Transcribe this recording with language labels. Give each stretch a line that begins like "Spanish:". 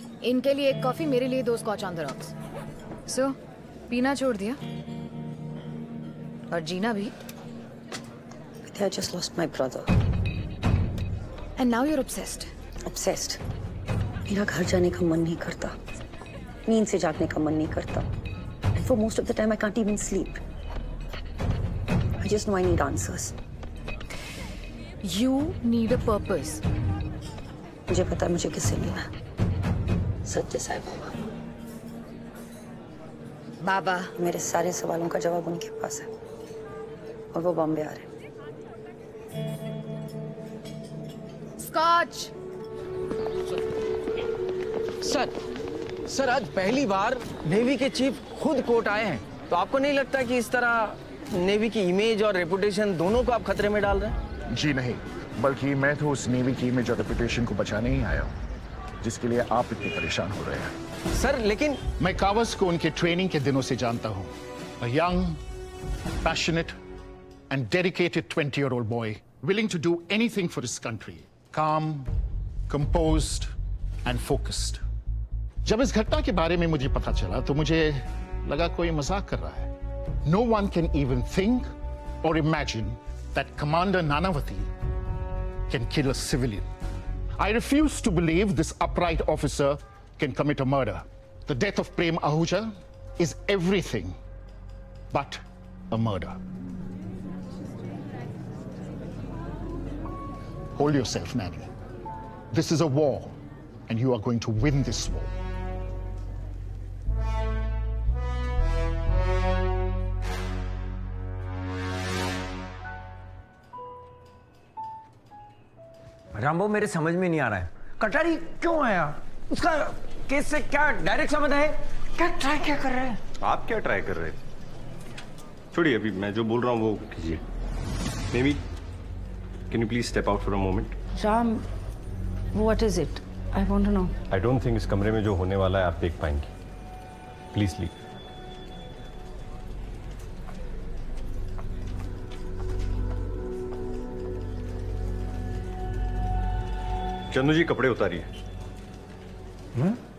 Hindi: इनके लिए 1 कॉफी, मेरे लिए 2 स्कॉच ऑन द रॉक्स। सो पीना छोड़ दिया और जीना भी।
English: I just lost my brother. And now you're obsessed. Obsessed.
Hindi: मेरा घर जाने का मन नहीं करता, नींद से जागने का मन नहीं करता।
English: And for most of the time I can't even sleep. I just know I need answers. You need a purpose.
Hindi: मुझे पता है मुझे किससे मिलना है। सच्चे साईं बाबा। बाबा। मेरे सारे सवालों का जवाब उनके पास है और वो बॉम्बे आ रहे हैं। स्कॉच। सर आज पहली बार नेवी के चीफ खुद कोर्ट आए हैं, तो आपको नहीं लगता कि इस तरह नेवी की इमेज और रेपुटेशन दोनों को आप खतरे में डाल रहे हैं? जी नहीं, बल्कि मैं तो उस नेवी की इमेज और रेपुटेशन को बचाने ही आया हूँ। जिसके लिए आप इतने परेशान हो रहे हैं। सर लेकिन मैं कावस को उनके ट्रेनिंग के दिनों से जानता हूं।
English: A young, passionate and dedicated 20-year-old boy willing to do anything for his country. Calm, composed and focused.
Hindi: जब इस घटना के बारे में मुझे पता चला तो मुझे लगा कोई मजाक कर रहा है।
English: No one can even think or imagine that Commander Nanavati can kill a civilian. I refuse to believe this upright officer can commit a murder. The death of Prem Ahuja is everything but a murder. Hold yourself, Nanny. This is a war, and you are going to win this war.
Hindi: Rambabu मेरे समझ में नहीं आ रहा है, कटारी क्यों आया? उसका केस से क्या डायरेक्ट संबंध है? क्या ट्राई क्या कर रहे हैं? आप क्या ट्राई कर रहे हैं? छोड़िए, अभी मैं जो बोल रहा हूँ वो कीजिए।
English: Maybe, can you please step out for a moment? Ram, what is it? I want to know. I don't think
Hindi: इस कमरे में जो होने वाला है आप देख पाएंगे।
English: Please leave.
Hindi: चंदू जी कपड़े उतारिए।